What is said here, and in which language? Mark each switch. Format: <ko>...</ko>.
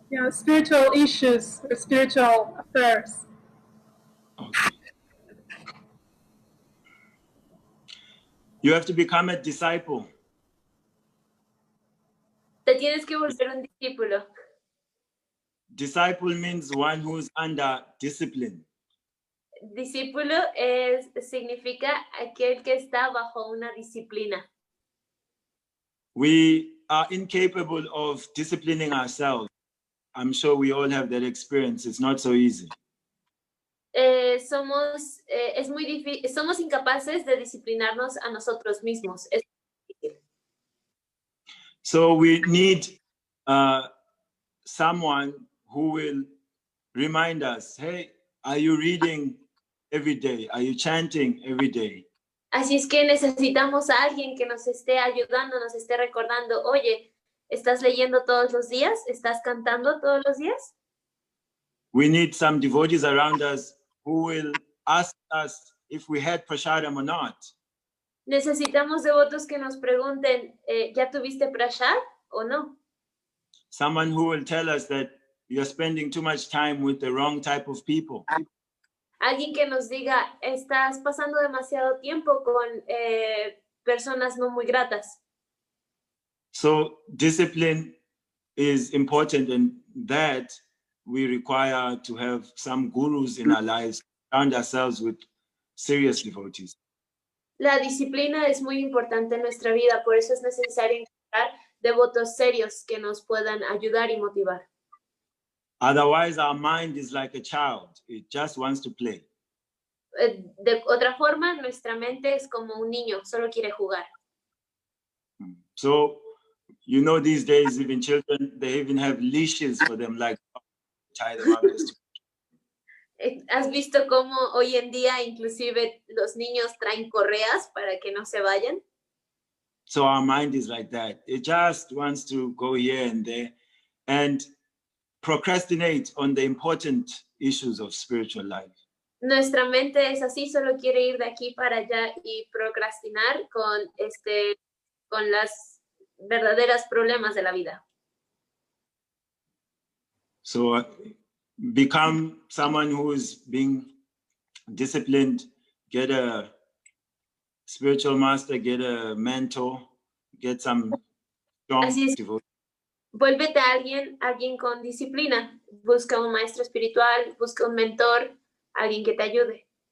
<en>Spiritual issues or spiritual affairs. Okay. You have to become a disciple.</en> <es>Te tienes que volver un discípulo.</es> <en>Disciple means one who's under discipline.</en> <es>Discípulo significa aquel que está bajo una disciplina.</es> <en>We are incapable of disciplining ourselves. I'm sure we all have that experience. It's not so easy.</en> <es>Somos incapaces de disciplinarnos a nosotros mismos. Es difícil.</es> <en>So we need someone who will remind us, hey, are you reading every day? Are you chanting every day?</en> <es>Así es que necesitamos a alguien que nos esté ayudando, nos esté recordando, oye, ¿estás leyendo todos los días? ¿Estás cantando todos los días?</es> <en>We need some devotees around us who will ask us if we had prasadam or not.</en> <es>Necesitamos devotos que nos pregunten, ¿ya tuviste prasad o no?</es> <en>Someone who will tell us that you're spending too much time with the wrong type of people.</en> <es>Alguien que nos diga, estás pasando demasiado tiempo con personas no muy gratas.</es> <en>So discipline is important, and that we require to have some gurus in our lives, surround ourselves with serious devotees.</en> <es>La disciplina es muy importante en nuestra vida, por eso es necesario encontrar devotos serios que nos puedan ayudar y motivar.</es> <en>Otherwise, our mind is like a child. It just wants to play.</en> <es>De otra forma, nuestra mente es como un niño, solo quiere jugar.</es> <en>So, you know, these days, even children, they even have leashes for them, like tie them up.</en> <es>¿Has visto cómo hoy en día inclusive los niños traen correas para que no se vayan?</es> <en>So our mind is like that. It just wants to go here and there and procrastinate on the important issues of spiritual life.</en> <es>Nuestra mente es así, solo quiere ir de aquí para allá y procrastinar con las verdaderas problemas de la vida.</es> <en>So become someone who is being disciplined, get a spiritual master, get a mentor, get some strong</en> <es>Así es.</es> <en>devotion.</en> <es>Vuélvete a alguien con disciplina. Busca un maestro espiritual, busca un mentor, alguien que te ayude.</es>